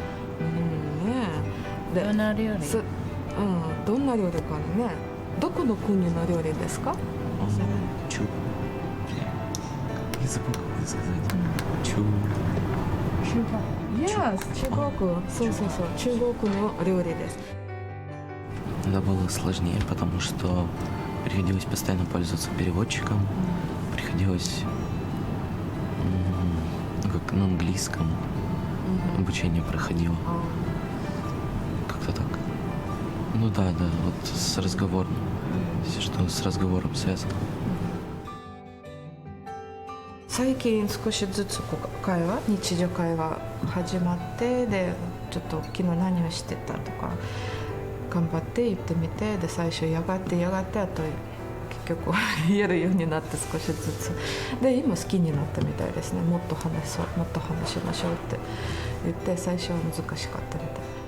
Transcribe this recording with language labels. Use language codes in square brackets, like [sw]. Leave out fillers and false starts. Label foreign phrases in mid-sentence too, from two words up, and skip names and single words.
[ja] どんな料理？どんな料理かね。どこの国の料理ですか？中国。そう。中国の料理です。 [ru] Это было сложнее, потому что приходилось постоянно пользоваться переводчиком, приходилось как на английском обучение проходило. Как-то так. Ну да, вот с разговором, что с разговором связано. [ja] 最近少しずつ日常会話始まって、でちょっと昨日何をしてたとか頑張って言ってみて、で最初やがてあと結局言えるようになって少しずつで今好きになったみたいですね。もっと話しましょうって言って、最初は難しかったみたい。